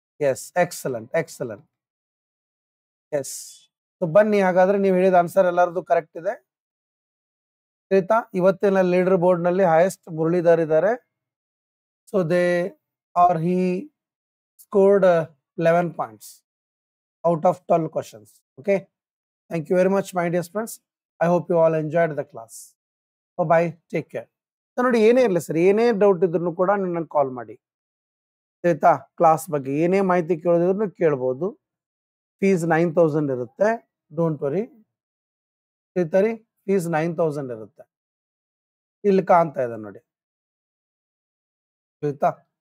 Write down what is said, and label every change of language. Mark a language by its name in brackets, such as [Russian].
[Kannada] S, excellent excellent. S, so ಬನ್ನಿ ಹಾಗಾದ್ರೆ ನೀವು ಹೇಳಿದ ಆನ್ಸರ್ ಎಲ್ಲರದು ಕರೆಕ್ಟ್ ಇದೆ. ತಿಳಿತಾ? ಇವತ್ತಿನ ಲೀಡರ್ ಬೋರ್ಡ್ ನಲ್ಲಿ ಹೈಯೆಸ್ಟ್ ಮುರಳೀಧರ್ ಇದ್ದಾರೆ. [English] So they are he scored 11 points out of 12 questions. Okay, thank you very much my dear friends. I hope you all enjoyed the class. Bye, take care. [Kannada] So ನೋಡಿ, ಏನೇ ಇರಲಿ sir, ಏನೇ doubt ಇದ್ರು ಕೂಡ ನನ್ನ ಕಾಲ್ ಮಾಡಿ. ಆಯ್ತಾ? ಕ್ಲಾಸ್ ಬಗ್ಗೆ ಏನೇ ಮಾಹಿತಿ ಕೇಳೋದಿದ್ರು ಕೇಳ್ಬೋದು. ಫೀಸ್ 9000 ಇರುತ್ತೆ, [English] Don't worry. [Kannada] ತಿಳಿತರಿ? ಫೀಸ್ 9000 ಇರುತ್ತೆ. ಇಲ್ಲಿ ಕಾಣ್ತಾ ಇದೆ ನೋಡಿ, ಆಯ್ತಾ?